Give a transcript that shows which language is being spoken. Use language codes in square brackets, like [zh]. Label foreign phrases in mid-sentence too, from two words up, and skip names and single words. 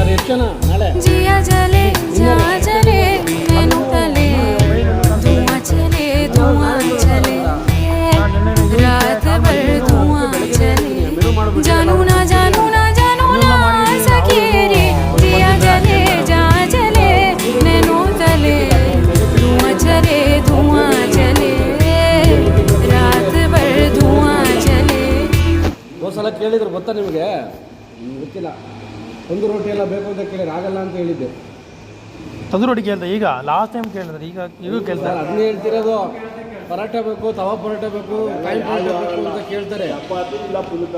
[kn] ಫಂಕ್ಷನ್ ನಾಳೆ [hi] जिया जले जा जले नैनो तले धुआं चले रात भर धुआं चले जानू ना सके रे जिया जले जा जले नैनो तले धुआं चले रात भर धुआं चले [kn] ಒಂದು ಸಲ ಕೇಳಿದ್ರು ಗೊತ್ತಾ ನಿಮಗೆ? ಗೊತ್ತಿಲ್ಲ. ತಂದು ರೋಟಿ ಎಲ್ಲ ಬೇಕು ಅಂತ ಕೇಳಿದ್ರೆ ಆಗಲ್ಲ ಅಂತ ಹೇಳಿದ್ದೆ. ತಂದು ರೋಟಿ ಕೇಳ್ದೆ ಈಗ [en] last time [kn] ಕೇಳಿದ್ರೆ ಈಗ ಕೇಳ್ತಾರೆ. ಅದನ್ನೇ ಹೇಳ್ತಿರೋದು. ಪರಾಠ ಬೇಕು, ತವಾ ಪರಾಠ ಬೇಕು, ಕಾಯಿ ಪರಾಠ ಬೇಕು ಅಂತ ಕೇಳ್ತಾರೆ. ಚಪಾತಿ ಇಲ್ಲ ಪುಲ್ಕ.